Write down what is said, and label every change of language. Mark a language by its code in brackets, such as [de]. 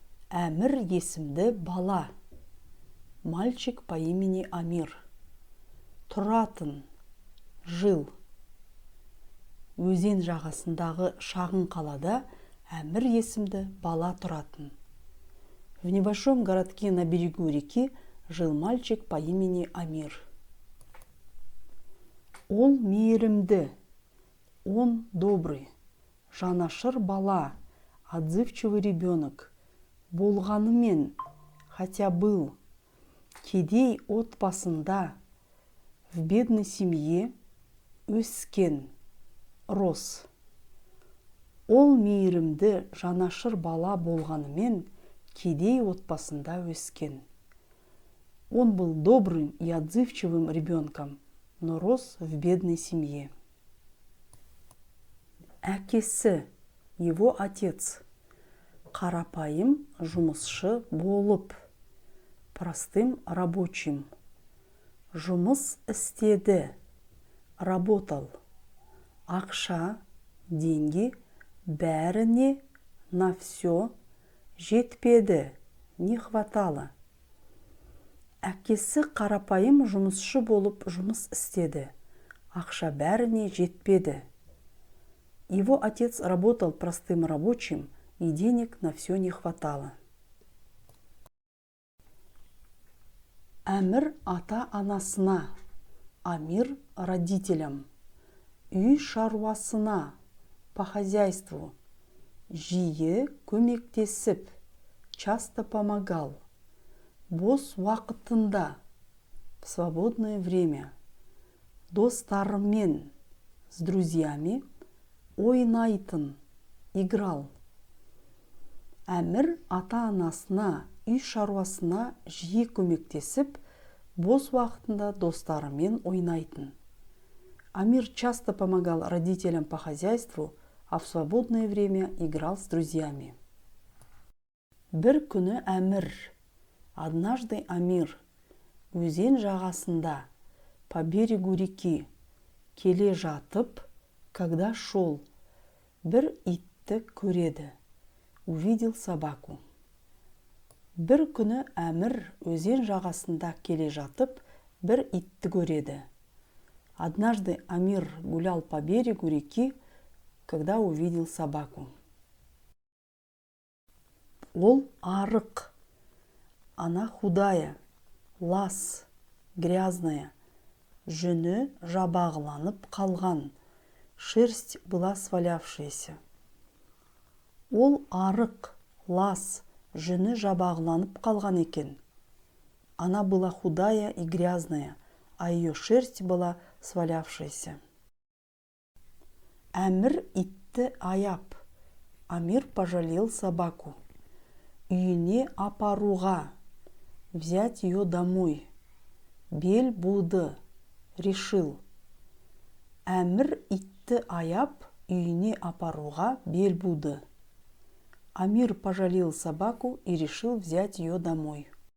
[kk] Әмір есімді бала, [ru] мальчик по имени Амир. [kk] Тұратын, [ru] жил. [kk] Өзен жағасындағы шағын қалада Әмір есімді бала тұратын. [ru] В небольшом городке на берегу реки жил мальчик по имени Амир. [kk] Ол мейірімді, [ru] он добрый, [kk] жанашыр бала, [ru] отзывчивый ребенок. [kk] Болғанымен, [ru] хотя был, [kk] кедей отбасында, [ru] в бедной семье, [kk] өскен, [ru] рос. [kk] Ол мейірімді, жанашыр бала болғанымен, кедей отбасында өскен. [ru] Он был добрым и отзывчивым ребенком, но рос в бедной семье. [kk] Әкесі, [ru] его отец, [kk] қарапайым жұмысшы болып, [ru] простым рабочим. [kk] Жұмыс істеді, [ru] работал. [kk] Ақша, [ru] деньги, [kk] бәріне, [ru] на все, [kk] жетпеді, [ru] не хватало. [kk] Әкесі қарапайым жұмысшы болып жұмыс істеді. Ақша бәріне жетпеді. [ru] Его отец работал простым рабочим, и денег на все не хватало. [kk] Әмір ата-анасына, [ru] Амир родителям, [kk] үй шаруасына, [ru] по хозяйству, [kk] жиі көмектесіп, [ru] часто помогал. [kk] Бос уақытында, [ru] в свободное время, [kk] достарымен, [ru] с друзьями, [kk] ойнайтын, [ru] играл. [kk] Әмір ата-анасына, үй шаруасына жиі көмектесіп, бос уақытында достарымен ойнайтын. [ru] Амир часто помогал родителям по хозяйству, а в свободное время играл с друзьями. [kk] Бір күні Әмір, [ru] однажды Амир, [kk] өзен жағасында, [ru] по берегу реки, [kk] келе жатып, [ru] когда шел, [kk] бір итті көреді, [ru] увидел собаку. [kk] Бір күні Әмір өзен жағасында келе жатып, бір итті көреді. [ru] Однажды Амир гулял по берегу реки, когда увидел собаку. [kk] Ол арық, [ru] она худая, [kk] лас, [ru] грязная, [kk] жүні жабағыланып қалған, [ru] шерсть была свалявшаяся. [kk] Ол арық, лас, жүні жабағыланып қалған екен. [ru] Она была худая и грязная, а ее шерсть была свалявшаяся. [kk] Әмір итті аяп, [ru] Амир пожалел собаку. [kk] Үйіне апаруға, [ru] взять ее домой. [kk] Бел буды, [ru] решил. [kk] Әмір итті аяп, үйіне апаруға бел буды. [ru] Амир пожалел собаку и решил взять ее домой.